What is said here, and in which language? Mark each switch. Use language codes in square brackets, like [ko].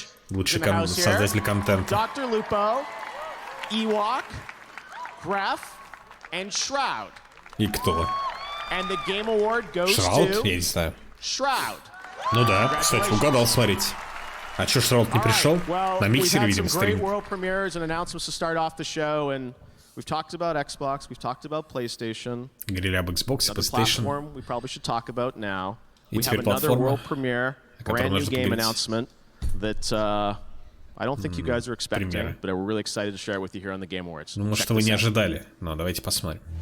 [ru] Лучший создатель контента. [en] Dr. Lupo, Ewok, Graf, and Shroud. [ru] И кто? [en] And the Game Award goes [ru] Shroud? Я не знаю. [en] Shroud. [ru] Ну да, кстати, угадал, смотрите. А чё, Шрот не пришел? На миксере, видимо, стрим. [en] World premieres and announcements to start off the show, and we've talked about Xbox, we've talked about PlayStation. [ru] Говорили об Xbox и PlayStation. [en] Platform we probably should talk about now. We have another world premiere, brand new game announcement that I don't think you guys are expecting, but we're really excited to share it with you here on the Game Awards. [ru] Ну, может, вы не ожидали, но давайте посмотрим.